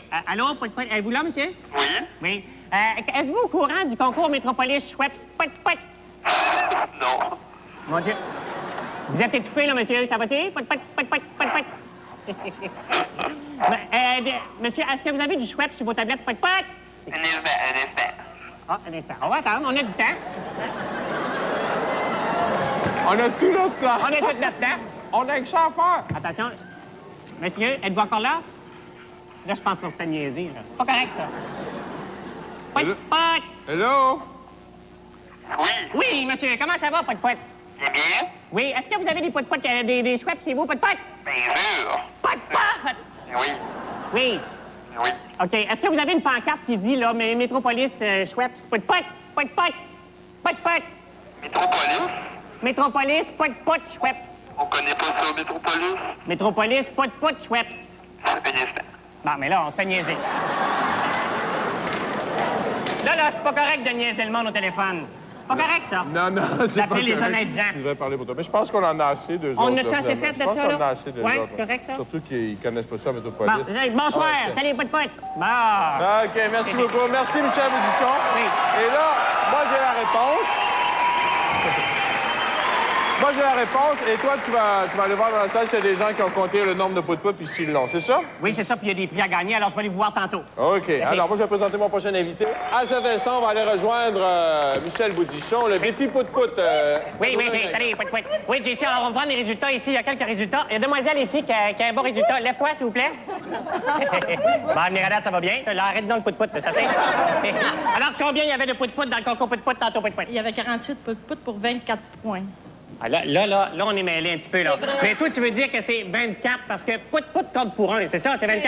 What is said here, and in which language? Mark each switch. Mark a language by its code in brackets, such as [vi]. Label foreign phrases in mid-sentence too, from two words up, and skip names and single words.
[fr] Allô, pout-pout, êtes-vous là, monsieur? Oui. Oui. Êtes-vous au courant du concours Métropolis Schweppes? Pout-pout. Non. Mon Dieu. Vous êtes étouffé, là, monsieur. Ça va-tu? Pout-pout. Monsieur, est-ce que vous avez du Schweppes sur vos tablettes? Poc, poc? Un instant. Ah, un instant. On va attendre, on a du temps. On a tout notre temps. On a tout notre temps. On a que ça à faire. Attention. Monsieur, êtes-vous encore là? Là, je pense qu'on se fait niaiser, là. Pas correct, ça. Poc, poc! Hello? Oui, Oui, monsieur, comment ça va, poc, poc? c'est bien? Oui, est-ce que vous avez des poc, poc, des Schweppes chez vous, poc, poc? Bien sûr. Poc, poc! Oui, Oui. oui. OK. Est-ce que vous avez une pancarte qui dit, là, Métropolis Schweppes, poc, poc, poc, poc, poc, poc, Métropolis? Métropolis, poc, poc, Schweppes. On connaît pas ça, Métropolis? Métropolis, poc, poc, Schweppes. Ça fait un instant. Bon, mais là, on se fait niaiser. Là, c'est pas correct de niaiser le monde au téléphone. Pas correct, ça. Non, c'est pas D'appeler les correct. honnêtes gens. Tu devrais parler pour toi. Mais je pense qu'on en a assez, d'eux On autres. a-tu là, assez vraiment. fait de Je pense ça, qu'on en a là? assez, d'eux Ouais, autres. c'est correct, ça? Surtout qu'ils connaissent pas ça, Bon, Métropolis. bonsoir. Ouais, Salut, poc, poc. Bon. OK, merci beaucoup. Merci, Michel Audisson. Oui. Et là, moi, j'ai la réponse. Moi, j'ai la réponse. Et toi, tu vas aller voir dans la salle s'il y a des gens qui ont compté le nombre de pout-pout puis s'ils l'ont. C'est ça? Oui, c'est ça, puis il y a des prix à gagner, alors je vais aller vous voir tantôt. OK. Alors, moi, je vais présenter mon prochain invité. À cet instant, on va aller rejoindre Michel Boudichon, le défi pout-pout. Oui, salut, poc, poc. Oui, JC, alors on va prendre les résultats ici. Il y a quelques résultats. Il y a une demoiselle ici qui a un bon résultat. Lève-toi, s'il vous plaît. Bon, Mirada, ça va bien. Là, arrête dans le pout-pout, ça c'est. Alors, combien il y avait de pout-pout dans le concours pout-pout tantôt, pout-pout? Il y avait 48 pout pour 24 points. Ah, là, on est mêlé un petit peu, là. Mais toi, tu veux dire que c'est 24 parce que pout-pout compte pour un, c'est ça, c'est 24?